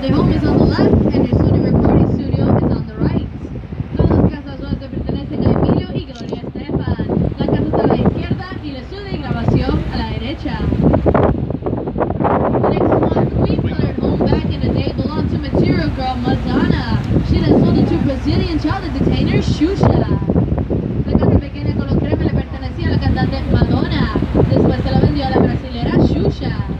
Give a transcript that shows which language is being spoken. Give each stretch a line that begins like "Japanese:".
English: Their home is on the left and their Sony recording studio is on the right.
Spanish: Todas las casas le pertenecen a Emilio y Gloria Estefan. La casa está a la izquierda y el estudio de grabación a la derecha.
English: The next one, Queen-colored home back in the day belonged to Material Girl Madonna. She then sold it to Brazilian child detainer Xuxa.
Spanish: La casa pequeña con los cremes le pertenecía a la cantante Madonna. Después se la vendió a la brasilera Xuxa.